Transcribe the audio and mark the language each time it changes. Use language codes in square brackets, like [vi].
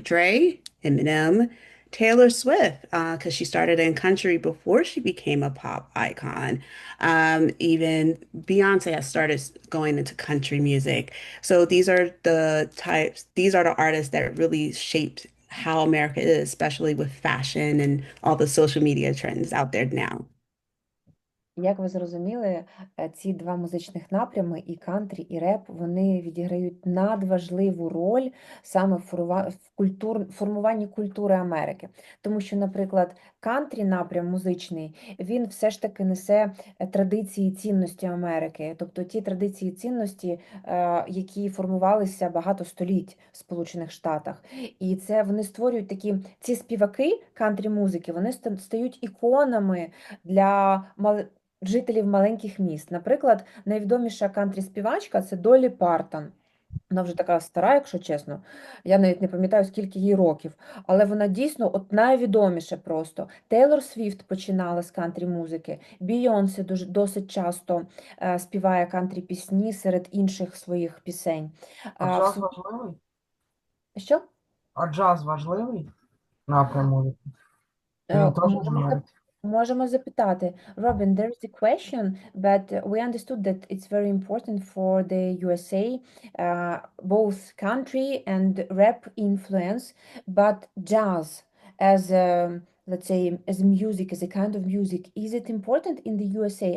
[en] Dre, Eminem, Taylor Swift, because she started in country before she became a pop icon. Even Beyonce has started going into country music. So these are the artists that really shaped how America is, especially with fashion and all the social media trends out there now. [uk] Як ви зрозуміли, ці два музичних напрями, і кантрі, і реп, вони відіграють надважливу роль саме в формуванні культури Америки. Тому що, наприклад, кантрі напрям музичний, він все ж таки несе традиції і цінності Америки. Тобто ті традиції і цінності, які формувалися багато століть в Сполучених Штатах. І це вони створюють ці співаки кантрі-музики, вони стають іконами для жителів маленьких міст. Наприклад, найвідоміша кантрі-співачка – це Долі Партон. Вона вже така стара, якщо чесно. Я навіть не пам'ятаю, скільки їй років. Але вона дійсно найвідоміша просто. Тейлор Свіфт починала з кантрі-музики. Бійонсе досить часто співає кантрі-пісні серед інших своїх пісень. А джаз важливий? Що? А джаз важливий напрям музики? Він теж Можемо Можемо запитати. [en] Robin, there is a question, but we understood that it's very important for the USA, both country and rap influence, but jazz as let's say, as music, as a kind of music, is it important in the USA?